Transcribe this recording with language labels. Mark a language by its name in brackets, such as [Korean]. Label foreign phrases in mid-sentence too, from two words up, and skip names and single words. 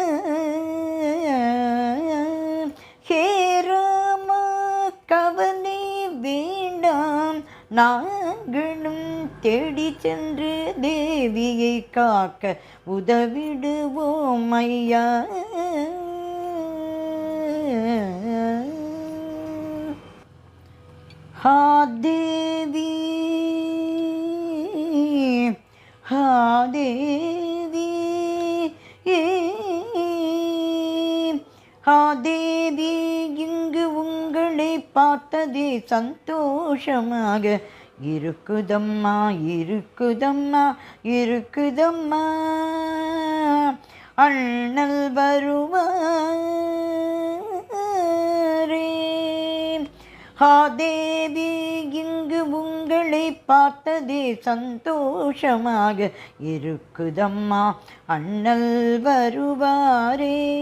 [Tamil] ஹேராமா கவலை வேண்டாம் நாங்களும் தேடி சென்று தேவியை காக்க உதவிடுவோம் ஐயா. ஹா தேவி ஹா தேவி ஹா தேவி இங்கு உங்களை பார்த்ததே சந்தோஷமாக இருக்குதம்மா இருக்குதம்மா இருக்குதம்மா. அண்ணல் வருவாரே ஹா தேவி இங்கு உங்களை பார்த்ததே சந்தோஷமாக இருக்குதம்மா அண்ணல் வருவாரே.